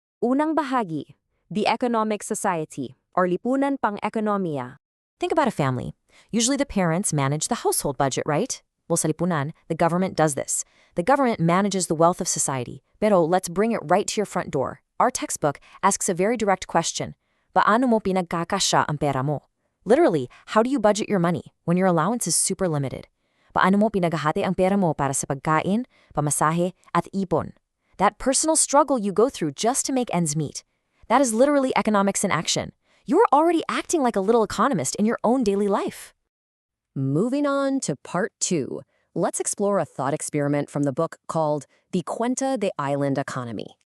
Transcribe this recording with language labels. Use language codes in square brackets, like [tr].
[tl] Unang bahagi, [en] the economic society, or Lipunan Pang-ekonomiya. Think about a family. Usually the parents manage the household budget, right? Well, [tl] sa lipunan, [en] the government does this. The government manages the wealth of society. Pero let's bring it right to your front door. Our textbook asks a very direct question. [tl] Paano mo pinagkakasya ang pera mo? [en] Literally, how do you budget your money when your allowance is super limited? [tl] Paano mo pinaghahati ang pera mo para sa pagkain, pamasahe, at ipon? [en] That personal struggle you go through just to make ends meet. That is literally economics in action. You're already acting like a little economist in your own daily life. Moving on to part 2, let's explore a thought experiment from the book called The Kwento de Island Economy.